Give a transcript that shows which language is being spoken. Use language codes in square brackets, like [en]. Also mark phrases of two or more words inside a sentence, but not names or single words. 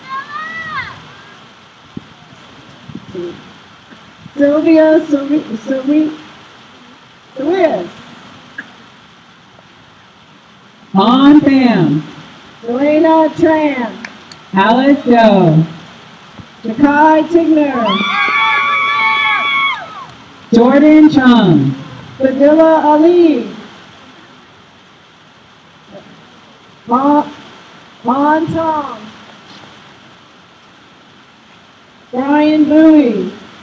[en] Sylvia Swiss, On Pham, Elena Tran, Alice Doe, Jakai Tigner, Jordan Chung, Fadila Ali, Mon Tong, Brian Bowie,